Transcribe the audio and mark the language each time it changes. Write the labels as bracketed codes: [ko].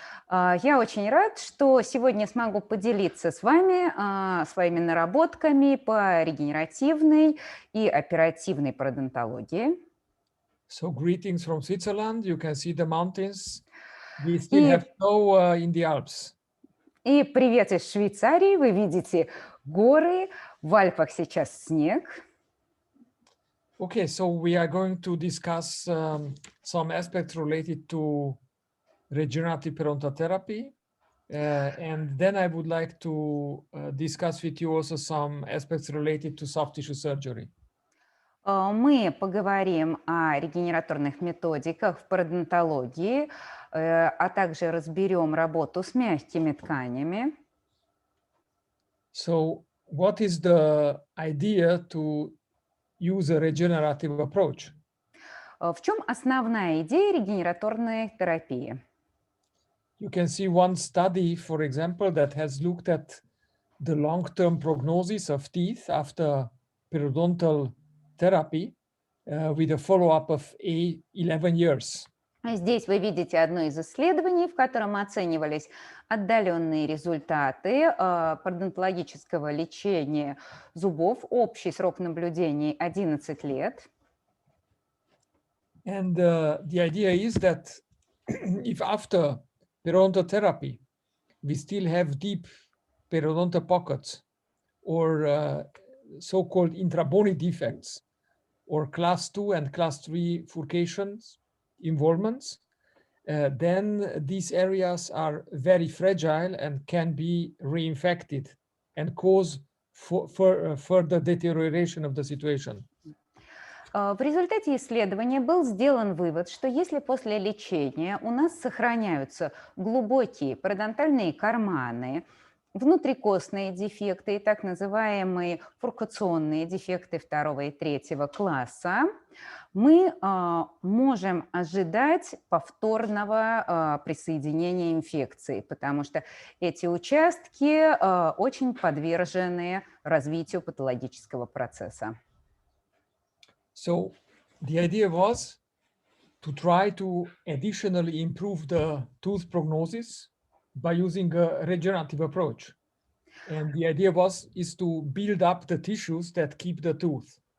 [ru] Я очень рад, что сегодня смогу поделиться с вами своими наработками по регенеративной и оперативной пародонтологии. [en] So, greetings from Switzerland. You can see the mountains. We still have snow in the Alps. [ru] И привет из Швейцарии. Вы видите горы, в Альпах сейчас снег. [en] Okay, so we are going to discuss some aspects related to regenerative parodontotherapy. And then I would like to discuss with you also some aspects related to soft tissue surgery. [ru] Мы поговорим о регенераторных методиках в пародонтологии, а также разберем работу с мягкими тканями. [en] So, what is the idea to use a regenerative approach? [ru] В чем основная идея регенераторной терапии? [en] You can see one study, for example, that has looked at the long-term prognosis of teeth after periodontal therapy with a follow-up of 11 years. [ru] Здесь вы видите одно из исследований, в котором оценивались отдаленные результаты пародонтологического лечения зубов. Общий срок наблюдений 11 лет. [en] And the idea is that if after periodontotherapy we still have deep periodontal pockets or so-called intrabony defects or class 2 and class 3 furcations, involvements, then these areas are very fragile and can be reinfected and cause further deterioration of the situation. [ru] В результате исследования был сделан вывод, что если после лечения у нас сохраняются глубокие пародонтальные карманы, внутрикостные дефекты и так называемые фуркационные дефекты 2 и 3 класса, мы можем ожидать повторного присоединения инфекции, потому что эти участки очень подвержены развитию патологического процесса. [en] So the idea was to try to additionally improve the tooth prognosis by using a regenerative approach. And the idea is to build up the tissues that keep the tooth.